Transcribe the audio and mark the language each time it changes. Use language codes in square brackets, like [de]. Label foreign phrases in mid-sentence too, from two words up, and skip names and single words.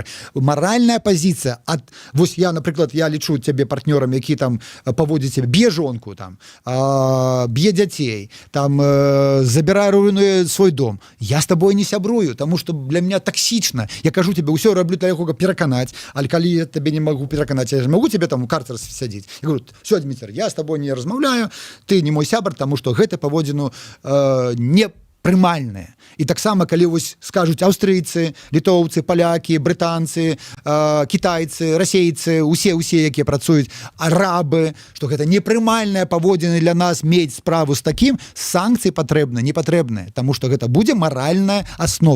[be] Маральная пазіцыя вось я, напрыклад, я лічу цябе партнёрам, які там паводзіць б'е жонку, там, б'е дзяцей, там, забірае, руйнуе свой дом. Я з табой не сябрую, таму што для меня таксічна. Я кажу тебе, ўсё раблю для яго, каб пераканаць, але калі я табе не магу пераканаць, я ж магу тебе там у карцер сядзіць. [ru] Я говорю, все, [be] Дмитрий, я з табой не размаўляю, ты не мой сябар, таму што гэта паводзіну не прымальныя. І таксама, калі вось скажуць аўстрыйцы, літоўцы, палякі, брытанцы, кітайцы, расейцы, усе, якія працуюць, арабы, што гэта непрымальныя паводзіны для нас мець справу з такім, санкцыі патрэбны, не патрэбныя, таму што гэта будзе маральная аснова.